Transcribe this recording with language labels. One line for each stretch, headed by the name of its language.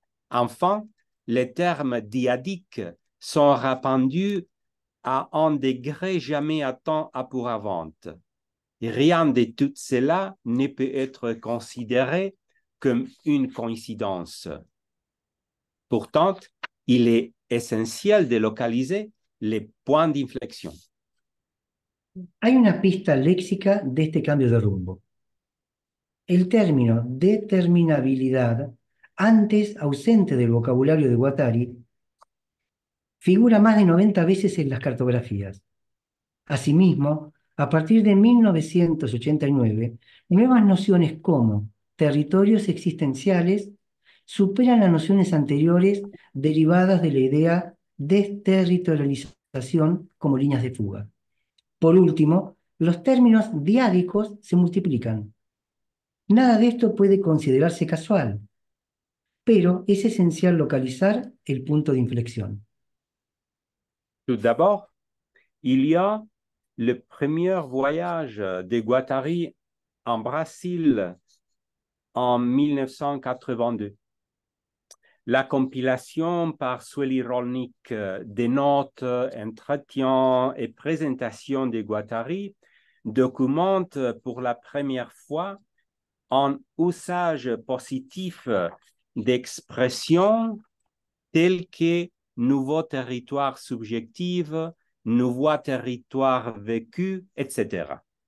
French: Enfin, les termes dyadiques sont répandus à un degré jamais atteint auparavant. Rien de tout cela ne peut être considéré comme une coïncidence. Pourtant, il est essentiel de localiser les points d'inflexión.
Spanish: Hay una pista léxica de este cambio de rumbo. El término determinabilidad, antes ausente del vocabulario de Guattari, figura más de 90 veces en las cartografías. Asimismo, a partir de 1989, nuevas nociones como territorios existenciales superan las nociones anteriores derivadas de la idea de desterritorialización como líneas de fuga. Por último, los términos diádicos se multiplican. Nada de esto puede considerarse casual, pero es esencial localizar el punto de inflexión.
French: Tout d'abord, il y a le premier voyage de Guattari en Brésil en 1982. La compilation par Sueli Rolnik des notes, entretiens et présentations de Guattari documente pour la première fois un usage positif d'expressions telles que nouveau territoire subjectif, nouveau territoire vécu, etc.